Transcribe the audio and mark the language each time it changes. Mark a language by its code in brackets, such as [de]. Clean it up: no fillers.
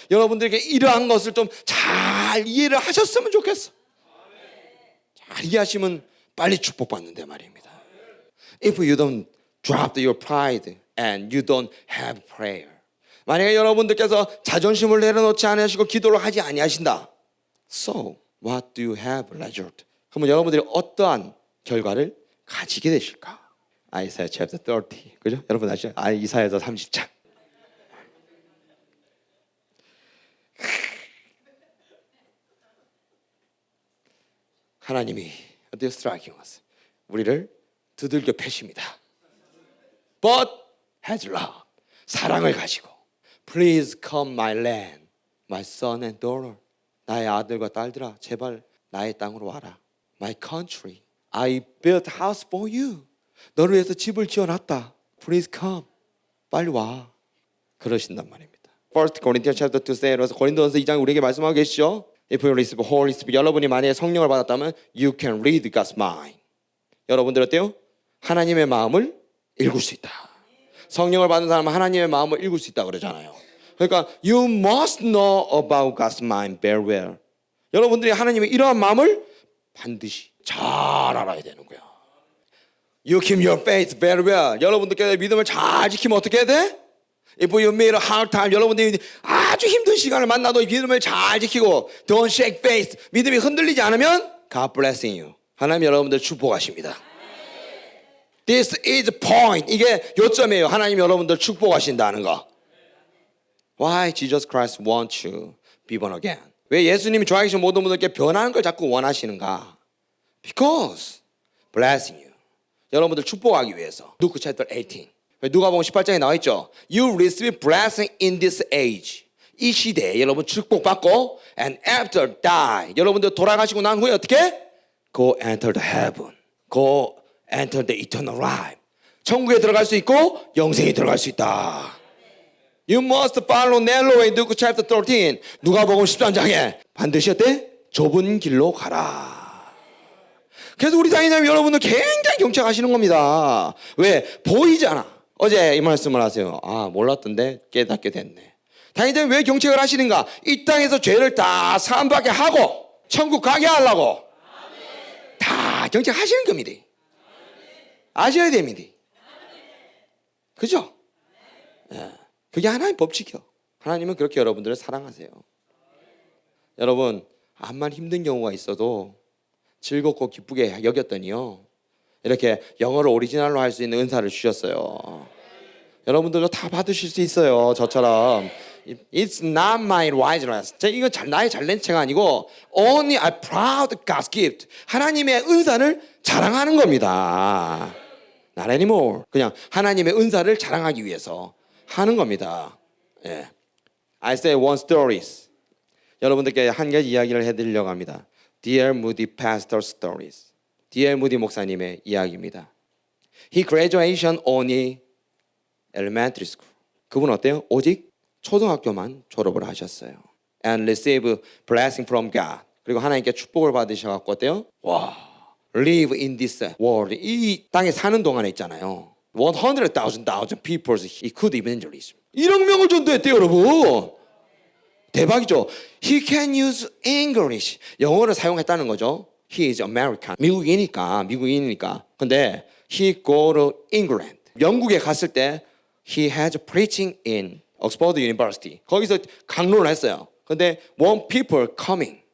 [ko] 여러분들에게 이러한 것을 좀 잘 이해를 하셨으면 좋겠어. 잘 이해하시면 빨리 축복받는데 말입니다. [en] If you don't drop your pride and you don't have prayer. [ko] 만약에 여러분들께서 자존심을 내려놓지 않으시고 기도를 하지 아니하신다. [en] So what do you have result? [ko] 그러면 여러분들이 어떠한 결과를 가지게 되실까? [en] 이사야 chapter 30. [ko] 그죠? 여러분 아시죠? 이사야서 30장. 하나님이 어때요? [en] striking us. [ko] 우리를 두들겨 패십니다. [en] But has love. [ko] 사랑을 가지고 [en] Please come my land, my son and daughter. [ko] 나의 아들과 딸들아, 제발 나의 땅으로 와라. [en] My country, I built a house for you. [ko] 너를 위해서 집을 지어놨다. [en] Please come. [ko] 빨리 와. 그러신단 말입니다. [en] 1 Corinthians chapter 2 says, [ko] 고린도전서 2장 우리에게 말씀하고 계시죠. [en] If you receive Holy Spirit, [ko] 여러분이 만약에 성령을 받았다면 [en] you can read God's mind. [ko] 여러분들 어때요? 하나님의 마음을 읽을 수 있다. 성령을 받은 사람은 하나님의 마음을 읽을 수 있다 그러잖아요. 그러니까 [en] you must know about God's mind very well. [ko] 여러분들이 하나님의 이러한 마음을 반드시 잘 알아야 되는 거야. [en] You keep your faith very well. [ko] 여러분들께서 믿음을 잘 지키면 어떻게 해야 돼? [en] If you meet a hard time, [ko] 여러분들이 아주 힘든 시간을 만나도 믿음을 잘 지키고 [en] don't shake faith, [ko] 믿음이 흔들리지 않으면 [en] God blessing you. [ko] 하나님 여러분들 축복하십니다. [en] This is point. [ko] 이게 요점이에요. 하나님 여러분들 축복하신다는 거. [en] Why Jesus Christ wants you be born again? [ko] 왜 예수님이 좋아하시는 모든 분들께 변하는 걸 자꾸 원하시는가? [en] Because blessing you. [ko] 여러분들 축복하기 위해서. [en] Luke chapter 18. [ko] 누가복음 18장에 나와 있죠. [en] You receive blessing in this age. [ko] 이 시대에 여러분 축복받고 [en] and after die. [ko] 여러분들 돌아가시고 난 후에 어떻게? [en] Go enter the heaven. Go enter the eternal life. [ko] 천국에 들어갈 수 있고 영생에 들어갈 수 있다. [en] You must follow narrow way. Luke chapter 13. [ko] 누가복음 13장에 반드시 어때? 좁은 길로 가라. 그래서 우리 당연히 여러분들 굉장히 경청하시는 겁니다. 왜? 보이잖아. 어제 이 말씀을 하세요. 몰랐던데 깨닫게 됐네. 당연히 왜 경책을 하시는가? 이 땅에서 죄를 다 사함받게 하고 천국 가게 하려고 다 경책하시는 겁니다. 아셔야 됩니다. 그죠? 예. 그게 하나님의 법칙이요. 하나님은 그렇게 여러분들을 사랑하세요. 여러분 암만 힘든 경우가 있어도 즐겁고 기쁘게 여겼더니요. 이렇게 영어를 오리지널로 할 수 있는 은사를 주셨어요. 여러분들도 다 받으실 수 있어요. 저처럼. [en] It's not my righteousness. [ko] 이건 나의 잘난체가 아니고 [en] only I proud God's gift. [ko] 하나님의 은사를 자랑하는 겁니다. [en] Not anymore. [ko] 그냥 하나님의 은사를 자랑하기 위해서 하는 겁니다. [en] 예. I say one stories. [ko] 여러분들께 한 가지 이야기를 해드리려고 합니다. [en] Dear Moody Pastor Stories. D.L. [ko] Moody 목사님의 이야기입니다. [en] He graduation only elementary school. [ko] 그분 어때요? 오직 초등학교만 졸업을 하셨어요. [en] And receive blessing from God. [ko] 그리고 하나님께 축복을 받으셔갖고 어때요? [en] 와, live in this world. [ko] 이 땅에 사는 동안에 있잖아요. [en] 100,000 people he could evangelism. [ko] 1억 명을 전도했대요, 여러분. 대박이죠. [en] He can use English. [ko] 영어를 사용했다는 거죠. [en] He is American. [ko] 미국인이니까. 근데 [en] he go to England. [ko] 영국에 갔을 때 [en] he has preaching in [ko] 옥스퍼드 유니버시티. 거기서 강론을 했어요. 근데 [en] one people coming.